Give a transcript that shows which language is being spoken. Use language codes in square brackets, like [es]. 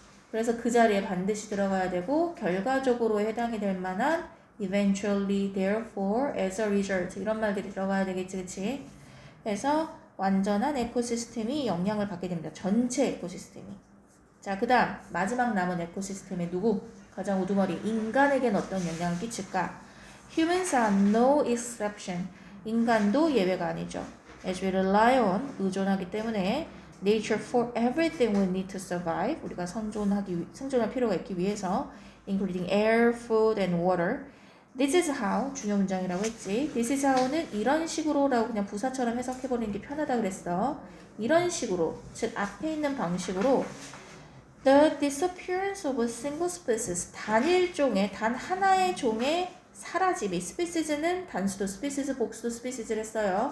[ko] 그래서 그 자리에 반드시 들어가야 되고 결과적으로 해당이 될 만한 [en] eventually, therefore, as a result [ko] 이런 말들이 들어가야 되겠지, 그치? 그래서 완전한 에코시스템이 영향을 받게 됩니다. 전체 에코시스템이. 자, 그 다음 마지막 남은 에코시스템의 누구? 가장 우두머리 인간에겐 어떤 영향을 끼칠까? [en] Humans are no exception. [ko] 인간도 예외가 아니죠. [en] As we rely on, [ko] 의존하기 때문에 [en] nature for everything we need to survive. [ko] 우리가 생존할 필요가 있기 위해서 [en] including air, food, and water. This is how, [ko] 중요 문장이라고 했지. This is how는 이런 식으로라고 그냥 부사처럼 해석해버리는 게 편하다 그랬어. 이런 식으로, 즉 앞에 있는 방식으로 [en] The disappearance of a single species, [ko] 단일종의, 단 하나의 종의 사라짐이, species는 단수도 species, 복수도 species를 했어요.